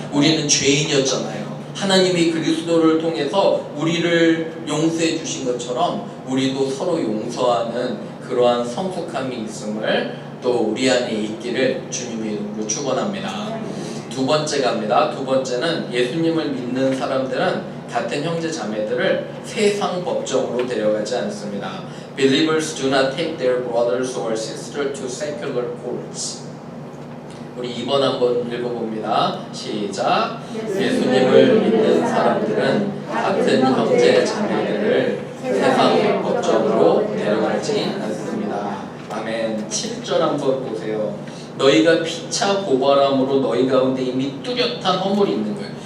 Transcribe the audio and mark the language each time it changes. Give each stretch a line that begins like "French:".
Korean: 우리는 죄인이었잖아요. 하나님이 그리스도를 통해서 우리를 용서해 주신 것처럼 우리도 서로 용서하는 그러한 성숙함이 있음을 또 우리 안에 있기를 주님의 이름으로 축원합니다. 두 번째 갑니다. 두 번째는 예수님을 믿는 사람들은 같은 형제 자매들을 세상 법정으로 데려가지 않습니다.
English: Believers do not take their brothers or sisters to secular courts.
Korean: 우리 2번 한번 읽어봅니다. 시작. 예수님을 믿는 사람들은 같은 형제 자매들을 세상 법정으로 데려가지 않습니다. 아멘. 7절 한번 보세요. 너희가 피차 고발함으로 너희 가운데 이미 뚜렷한 허물이 있는 거예요.